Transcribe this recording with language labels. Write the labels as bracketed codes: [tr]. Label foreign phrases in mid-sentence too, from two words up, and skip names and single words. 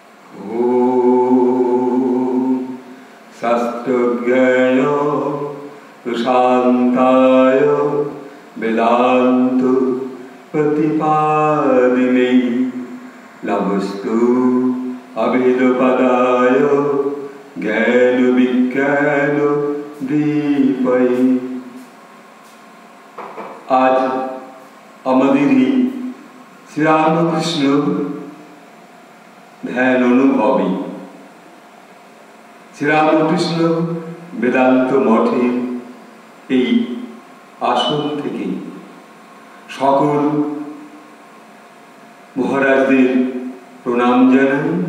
[sa] शास्त्रज्ञाय प्रशान्ताय वेदान्त प्रतिपादिने नमस्तु अभेदपदाय ज्ञान विज्ञान दीपये। [bn] आज আমাদেরই শ্রীরামকৃষ্ণ ধ্যান অনুভবী শ্রীরামকৃষ্ণ বেদান্ত মঠের এই আসন থেকে সকল মহারাজদের প্রণাম জানাই।